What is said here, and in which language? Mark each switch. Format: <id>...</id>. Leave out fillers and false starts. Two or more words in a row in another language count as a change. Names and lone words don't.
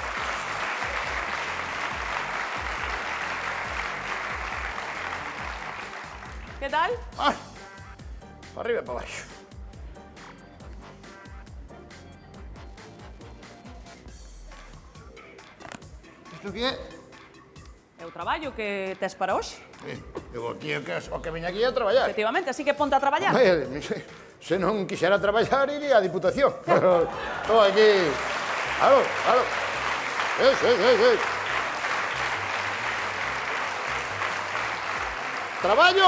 <es>¿Qué tal? Ay, para arriba y para abajo. ¿Esto qué es?</es> <gl>É o traballo que tes para hoxe. Digo, aquí o que vine aquí a traballar. Efectivamente, así que ponte a traballar. Se non quixera traballar, iría a Diputación. Pero estou aquí. Claro, claro. Sí. Traballo!</gl>